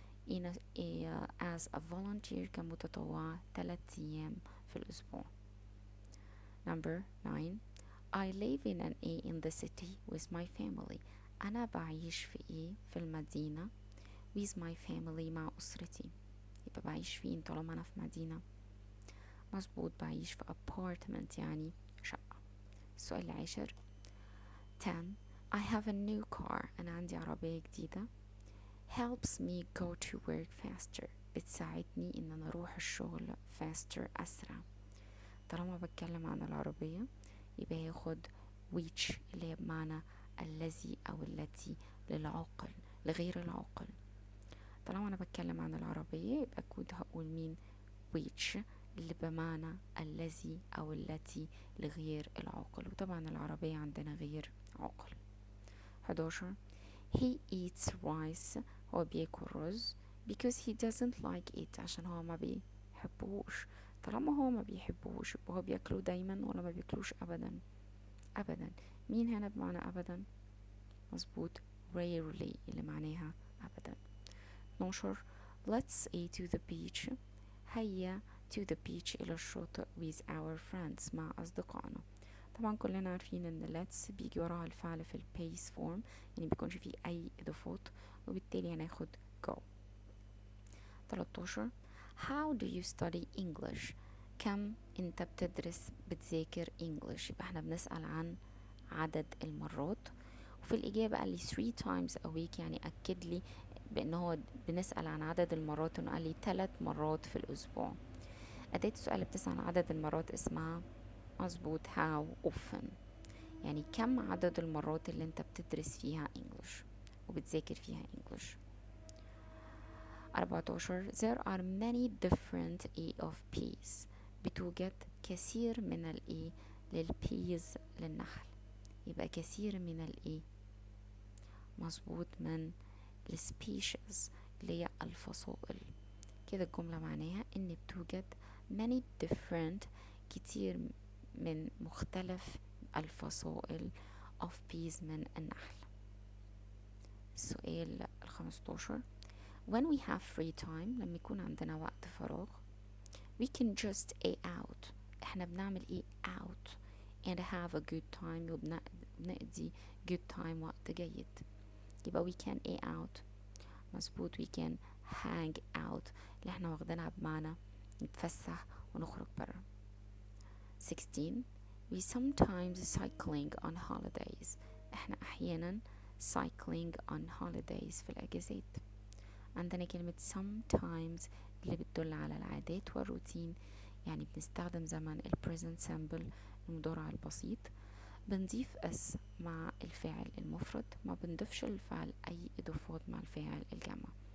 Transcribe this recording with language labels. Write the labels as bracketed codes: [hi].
[en] as a volunteer [ar] كمتطوعة 3 أيام في الأسبوع. [en] Number 9. I live in the city with my family. [ar] أنا بعيش في المدينة [en] with my family [ar] مع أسرتي. يبقى بعيش فين طالما أنا في مدينة؟ مظبوط، بعيش في apartment يعني شقة. السؤال العاشر. [en] 10. I have a new car. [ar] أنا عندي عربية جديدة. [en] helps me go to work faster. [ar] بتساعدني إن أنا أروح الشغل faster أسرع. طالما بتكلم عن العربية يبقى ياخد which اللي هي بمعنى الذي أو التي للعقل لغير العقل. طالما أنا بتكلم عن العربية يبقى كود هقول مين؟ which اللي بمعنى الذي أو التي لغير العقل، وطبعا العربية عندنا غير عقل. [en] 11. he eats rice. [ar] هو بياكل رز [en] because he doesn't like it. [ar] عشان هو ما بيحبوش. طالما هو ما بيحبوش يبقى هو بياكله دايما ولا ما بياكلوش أبدا؟ أبدا. مين هنا بمعنى أبدا؟ مظبوط، rarely اللي معناها أبدا. [en] 12. let's to the beach. هيا to the beach [ar] إلى الشاطئ [en] with our friends [ar] مع أصدقائنا. طبعا كلنا عارفين ان let's بيجي وراها الفعل في البيس فورم، يعني بيكونش فيه أي إضافات، وبالتالي هناخد go. [en] 13. how do you study English. [ar] كم انت بتذاكر English. يبقى احنا بنسأل عن عدد المرات، وفي الإجابة قال لي [en] 3 times a week، [ar] يعني أكد لي بأنه هو بنسأل عن عدد المرات، انه قال لي 3 مرات في الأسبوع. أداة السؤال اللي بتسأل عن عدد المرات اسمها مظبوط [en] how often، [ar] يعني كم عدد المرات اللي انت بتدرس فيها English وبتذاكر فيها English. [en] 14. there are many different of peas. [ar] بتوجد كثير من للبيز للنحل. يبقى كثير من مظبوط من السبيشيز اللي هي الفصائل. كده الجملة معناها ان بتوجد [en] many different [ar] كتير من مختلف الفصائل [en] of bees [ar] من النحل. [en] السؤال 15. when we have free time. [ar] لما يكون عندنا وقت فراغ [en] we can just out. [ar] احنا بنعمل [en] out and have a good time، [ar] وبنقضي [en] good time [ar] وقت جيد. يبقى [en] we can out [ar] مظبوط [en] we can hang out [ar] اللي احنا واخدينها بمعنى نتفسح ونخرج برا. [en] 16. we sometimes cycling on holidays. [ar] احنا احيانا [en] cycling on holidays [ar] في الاجازات. عندنا كلمة sometimes اللي بتدل على العادات والروتين، يعني بنستخدم زمن present simple المضارع البسيط، بنضيف اس مع الفاعل المفرد، ما بنضيفش الفعل اي اضافات مع الفاعل الجمع.